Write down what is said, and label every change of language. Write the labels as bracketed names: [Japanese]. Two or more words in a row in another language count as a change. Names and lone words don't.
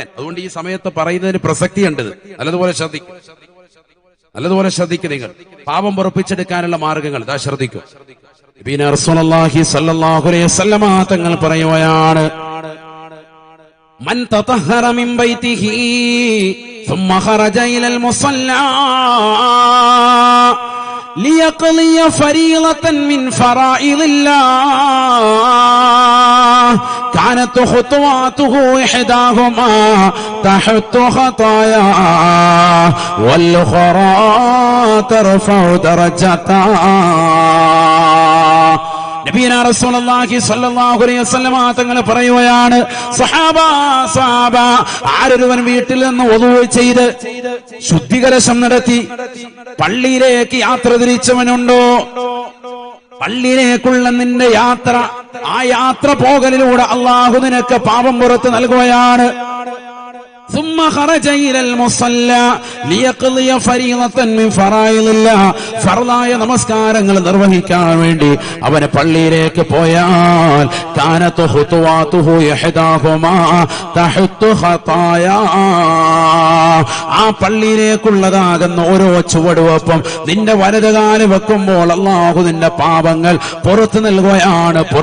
[Malayalam] അതുകൊണ്ട് ഈ സമയത്ത് പറയുന്നതിന് പ്രസക്തിയുണ്ട്. നല്ലതുപോലെ ശ്രദ്ധിക്കും നിങ്ങൾ. പാപം പൊറുപ്പിച്ചെടുക്കാനുള്ള മാർഗങ്ങൾ ഇതാ ശ്രദ്ധിക്കും. [Arabic] نبينا رسول الله صلى الله عليه وسلم [Malayalam] തങ്ങൾ പറയുകയാണ്, [Arabic] من تطهر من بيته ثم خرج إلى المصلى ليقضي فريضة من فرائض الله كانت خطواته إحداهما تحت خطايا والأخرى ترفع درجتا. نبينا رسول الله صلى الله عليه وسلم [Malayalam] തങ്ങൾ പറയുകയാണ്, സഹാബ ആരൊരുവൻ വീട്ടിൽ നിന്ന് wudu ചെയ്ത് ശുദ്ധികലശം നടത്തി പള്ളിയിലേക്ക് യാത്ര തിരിച്ചവനുണ്ടോ, പള്ളിയിലേക്കുള്ള നിന്റെ യാത്ര, ആ യാത്ര പോകലിലൂടെ അള്ളാഹു നിനക്ക് പാപം പുറത്ത് നൽകുകയാണ്. [Arabic] ثم خرج إلى المصلى ليقضي فريضة من فرائض الله. [Malayalam] ഫർളായ നമസ്കാരങ്ങൾ നിർവഹിക്കാൻ വേണ്ടി അവൻ പള്ളിയിലേക്ക് പോയാൽ [Arabic] كانت خطواته إحداهما تحط خطايا. [Malayalam] ആ പള്ളിയിലേക്കുള്ളതാകുന്ന ഓരോ ചുവടുവെപ്പും നിന്റെ വലതുകാല് വെക്കുമ്പോൾ അല്ലാഹു നിന്റെ പാപങ്ങൾ പുറത്തു നൽകുകയാണ്.